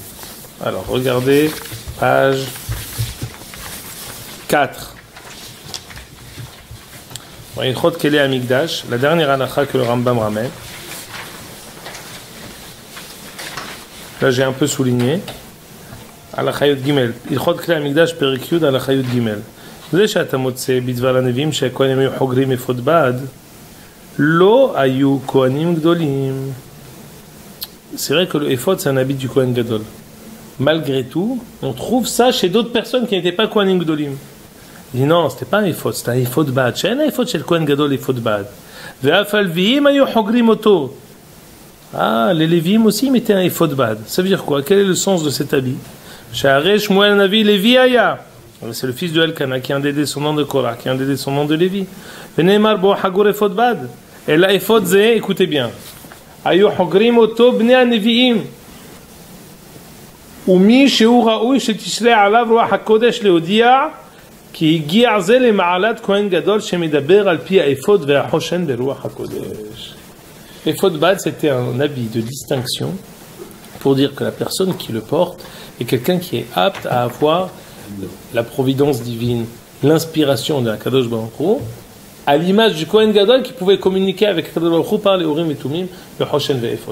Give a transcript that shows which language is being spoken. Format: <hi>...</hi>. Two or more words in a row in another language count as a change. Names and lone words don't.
<fr>Alors, regardez, page 4. Ilchot Kele Amigdash, la dernière halakha que le Rambam ramène. Là, j'ai un peu souligné.</fr> <he>הלכה יוד גימל. הלכות כלי המקדש, פרק יוד, הלכה יוד גימל. זה שאתה מוצא בדבר הנביאים שהכהנים היו חוגרים אפוד בד, לא היו כהנים גדולים.</he> <fr>C'est vrai que le éphod, c'est un habit du</fr> <he>כהן גדול.</he> <fr>Malgré tout, on trouve ça chez d'autres personnes qui n'étaient pas</fr> <he>כהנים גדולים.</he> <fr>Il dit non, c'était pas un éphod, c'était un éphod bad. Chez un éphod chez le</fr> <he>כהן גדול,</he> <fr>éphod bad.</fr> <he>ואף הלויים היו חוגרים אותו.</he> <fr>Ah, les Lévim aussi mettaient un éphod bad. Ça veut dire quoi? Quel est le sens de cet habit?</fr> <he>שהרי שמואל נביא לוי היה.</he> <fr>C'est le fils de Elkana qui a un des descendants de Korah, qui a un des descendants de Lévi.</fr> <he>ונאמר בו חגור אפוד בד.</he> <fr>Et là,</fr> <he>אפוד זה,</he> <fr>écoutez bien.</fr> <he>היו חוגרים אותו בני הנביאים. ומי שהוא ראוי שתשרה עליו רוח הקודש להודיע כי הגיע זה למעלת כהן גדול שמדבר על פי האפוד והחושן ברוח הקודש.</he> <fr>L'éphod bad, c'était un habit de distinction pour dire que la personne qui le porte est quelqu'un qui est apte à avoir la providence divine, l'inspiration de la</fr> <he>קדוש ברוך הוא,</he> <fr>à l'image du Kohen Gadol qui pouvait communiquer avec</fr> <he>קדוש ברוך הוא</he> <fr>par les Urim et Tumim, le</fr> <he>חושן ואפוד.</he>